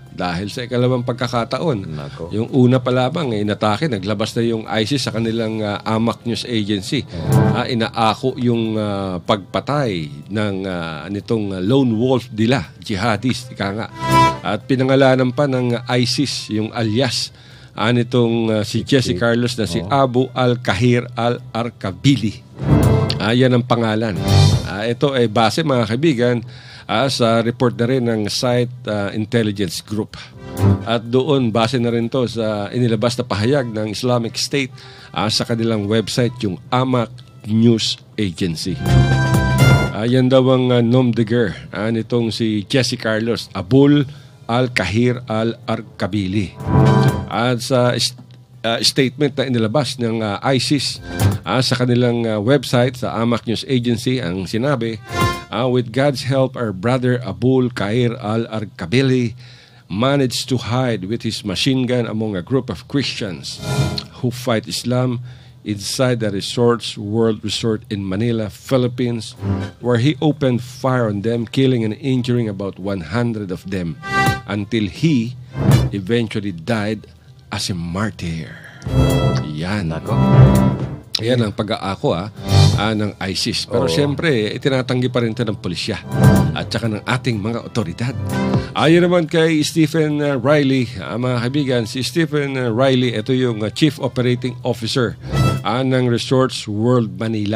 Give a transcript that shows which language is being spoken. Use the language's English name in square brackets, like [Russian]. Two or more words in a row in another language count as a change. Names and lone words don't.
[Filipino] Dahil sa ikalawang pagkakataon, yung una pa lamang inatake, naglabas na yung ISIS sa kanilang AMAC News Agency. Inaako yung pagpatay ng nitong [English] lone wolf [Filipino] nila, jihadist, ika nga. At pinangalanan pa ng ISIS yung alias nitong si Jesse Carlos na si Abu al-Kahir al-Arkabili. Yan ang pangalan. Ito ay base mga kaibigan sa report na rin ng Site Intelligence Group. At doon, base na rin to sa inilabas na pahayag ng Islamic State sa kanilang website, yung AMAC News Agency. Yan daw ang [French] nom de guerre [Filipino] nitong si Jesse Carlos, Abul al-Kahir al-Arkabili. At sa statement na inilabas ng ISIS sa kanilang website, sa AMAC News Agency, ang sinabi, [English] with God's help, our brother Abul Kahir al-Arkabili managed to hide with his machine gun among a group of Christians who fight Islam inside the World Resort in Manila, Philippines, where he opened fire on them, killing and injuring about 100 of them until he eventually died as a martyr. [Filipino] Yan. Yan ang pag-aako ng ISIS. Pero siyempre, tinatanggi pa rin ito ng pulisya at saka ng ating mga otoridad. Ayon naman kay Stephen Riley, mga kaibigan, si Stephen Riley, ito yung [English] Chief Operating Officer [Filipino] ng Resorts World Manila.